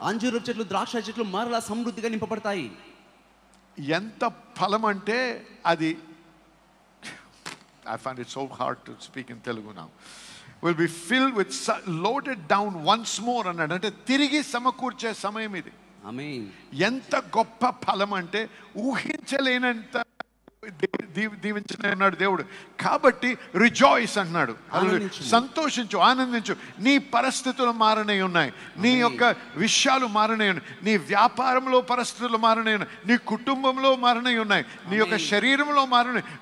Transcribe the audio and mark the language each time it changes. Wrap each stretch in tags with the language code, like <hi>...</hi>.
<te>అంజూరపు చెట్లు, ద్రాక్ష చెట్లు మరలా సమృద్ధిగా నింపబడతాయి. ఎంత ఫలం అంటే అది,</te> <en>I find it so hard to speak in Telugu now. Will be filled with, loaded down once more అన్నాడు.</en> <te>అంటే తిరిగి సమకూర్చే సమయం ఇది. ఆమేన్. ఎంత గొప్ప ఫలం అంటే ఊహించలేనంత దీవించిన దేవుడు. కాబట్టి రిజాయిస్ అన్నాడు. సంతోషించు, ఆనందించు. నీ పరిస్థితులు మారనే ఉన్నాయి, నీ యొక్క విషయాలు మారనే ఉన్నాయి, నీ వ్యాపారంలో పరిస్థితులు మారనే ఉన్నాయి, నీ కుటుంబంలో మారనే ఉన్నాయి, నీ యొక్క శరీరంలో మారనే.</te>